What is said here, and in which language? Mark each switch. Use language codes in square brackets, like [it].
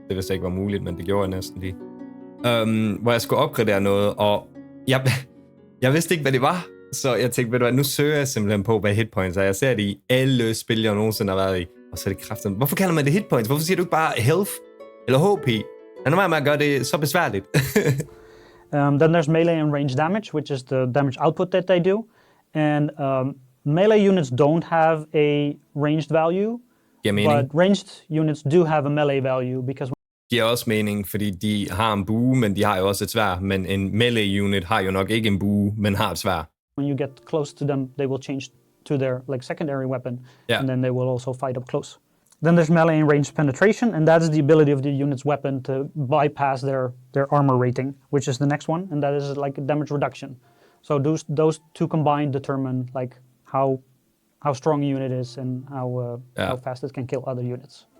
[da] Det vidste ikke var muligt, men det gjorde jeg næsten lige. Hvor jeg skulle opgradere noget, og jeg vidste ikke, hvad det var. Så jeg tænkte, ved du hvad, nu søger jeg simpelthen på, hvad hitpoints er. Jeg ser det i alle spil, jeg nogensinde har været i. Og så er det kraftigt. Hvorfor kalder man det hitpoints? Hvorfor siger du ikke bare health? Eller HP? Lad nu være med at gøre det så besværligt. [en] Then there's melee and range damage, which is the damage output that they do. And melee units don't have a ranged value, but ranged units do have a melee value because... [da] Det giver også mening, fordi de har en bue, men de har jo også et sværd. Men en melee unit har jo nok ikke en bue, men har et sværd. [en] When you get close to them, they will change to their secondary weapon, and then they will also fight up close. Then there's melee and range penetration, and that is the ability of the unit's weapon to bypass their armor rating, which is the next one, and that is like a damage reduction. So those two combined determine like how strong a unit is and how fast it can kill other units.